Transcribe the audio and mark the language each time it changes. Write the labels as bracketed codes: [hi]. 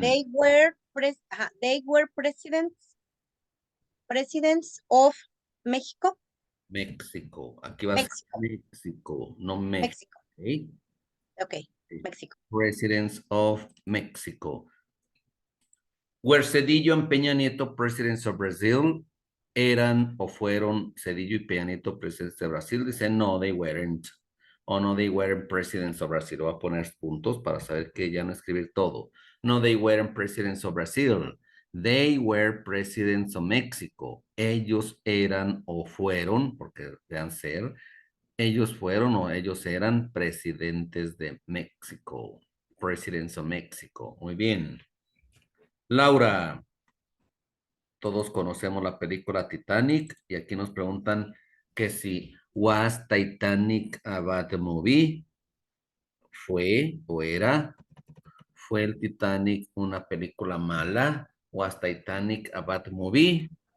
[en] They were presidents of Mexico. [es] México. Aquí va a ser México, no México. México. Ok, México. [en] Presidents of Mexico. Were Cedillo and Peña Nieto presidents of Brazil? [es] ¿Eran o fueron Cedillo y Peña Nieto presidentes de Brasil? [en] Dice, no, they weren't. O no, they weren't presidents of Brazil. [es] Voy a poner puntos para saber que ya no escribir todo. [en] No, they weren't presidents of Brazil. They were presidents of Mexico. [es] Ellos eran o fueron, porque deban ser, ellos fueron o ellos eran presidentes de México. [en] Presidents of Mexico. [es] Muy bien. Laura, todos conocemos la película Titanic y aquí nos preguntan que si [en] was Titanic a bad movie, [es] fue o era, fue el Titanic una película mala, was Titanic a bad movie.